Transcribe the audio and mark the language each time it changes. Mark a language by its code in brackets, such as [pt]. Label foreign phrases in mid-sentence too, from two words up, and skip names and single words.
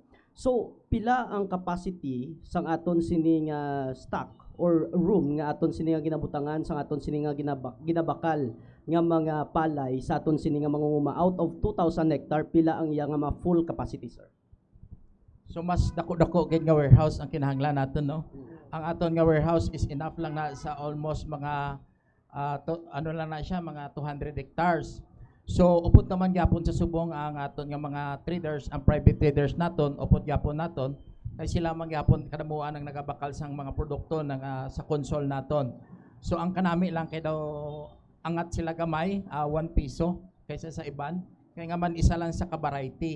[hil] So, pila ang capacity sang aton sining stock or room nga aton sining ginabutangan sang aton sining ginabakal nga mga palay sa aton sining mangunguma [en] out of 2,000 hectare, [hil] pila ang iya nga full capacity, sir? So mas dako-dako gid nga warehouse ang kinahanglan natin, no? Ang aton nga warehouse [en] is enough [hil] lang na sa almost mga lang na siya, mga 200 hectares. So upod naman gyapon sa subong ang aton nga mga traders, ang [en] private traders [hil] naton, upod gyapon naton kay sila man gyapon kadamuan ang nagabakal sang mga produkto ng sa console naton. So ang kanami lang kay daw angat sila gamay 1 piso kaysa sa iban kay nga man isa lang sa ka-variety.